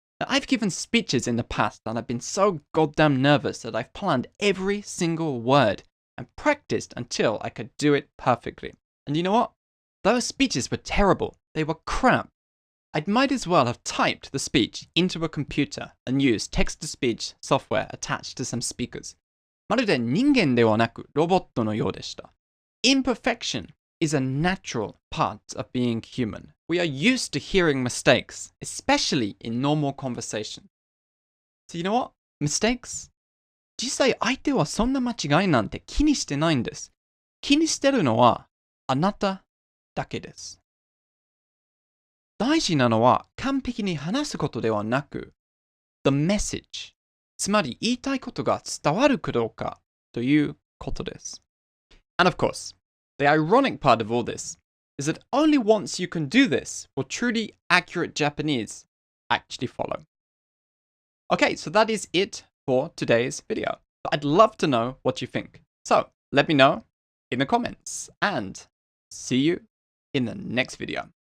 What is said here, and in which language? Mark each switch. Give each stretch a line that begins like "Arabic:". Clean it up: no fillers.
English: Now, I've given speeches in the past and I've been so goddamn nervous that I've planned every single word and practiced until I could do it perfectly. And you know what? Those speeches were terrible. They were crap. I might as well have typed the speech into a computer and used text-to-speech software attached to some speakers.
Japanese: まるで人間ではなくロボットのようでした。
English: Imperfection is a natural part of being human. We are used to hearing mistakes, especially in normal conversation. So you know what? Mistakes?
Japanese: 実際相手はそんな間違いなんて気にしてないんです。気にしてるのはあなただけです。大事なのは完璧に話すことではなく、
English: the message。
Japanese: つまり言いたいことが伝わるかどうかということです。
English: And of course, the ironic part of all this is that only once you can do this will truly accurate Japanese actually follow. Okay, so that is it for today's video. I'd love to know what you think. So let me know in the comments and see you in the next video.